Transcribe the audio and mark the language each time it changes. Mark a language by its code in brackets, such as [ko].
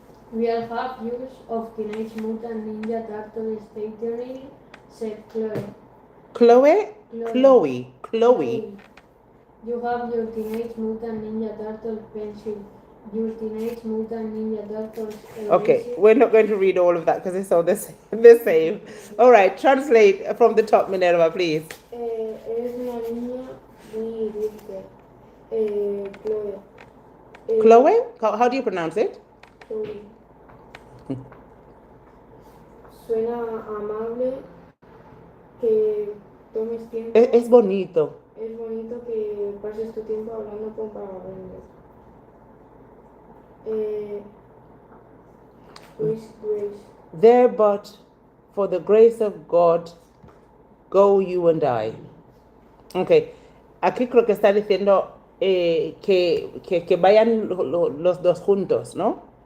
[en] We'll have use of Teenage Mutant Ninja Turtle stationery, said Chloe. Chloe. You have your Teenage Mutant Ninja Turtle pencil, your Teenage Mutant Ninja Turtles eraser. Okay, we're not going to read all of that because it's all the same. All right, translate from the top, Minerva, please. [es] Eres una niña muy dulce, Chloe. [en] Chloe? How do you pronounce it? Chloe. [es] Suena amable que tomes tiempo. Es bonito. Es bonito que pases tu tiempo hablando con vagabundos. [en] Grace. There but for the grace of God, go you and I. [es] Okay, aquí creo que está diciendo que vayan los dos juntos, ¿no?